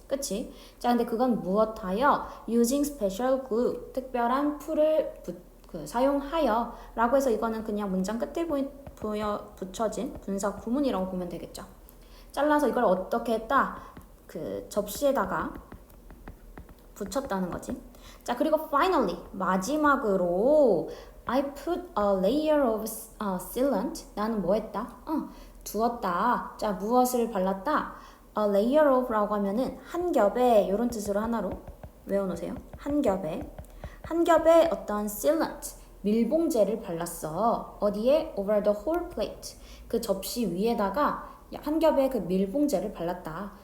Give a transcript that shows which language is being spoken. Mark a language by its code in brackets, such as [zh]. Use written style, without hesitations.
[ko] 그치? 자, 근데 그건 무엇하여? [en] using special glue. [ko] 특별한 풀을 사용하여 라고 해서 이거는 그냥 문장 끝에 붙여진 분사 구문이라고 보면 되겠죠. 잘라서 이걸 어떻게 했다? 그 접시에다가 붙였다는 거지. 자, 그리고 [en] finally [ko] 마지막으로 [en] I put a layer of sealant. [ko] 나는 뭐 했다? 두었다. 자, 무엇을 발랐다? A layer of라고 하면은 한 겹에 이런 뜻으로 하나로 외워놓으세요. 한 겹에 어떤 sealant 밀봉제를 발랐어. 어디에? [en] Over the whole plate. [ko] 그 접시 위에다가 한 겹의 그 밀봉제를 발랐다.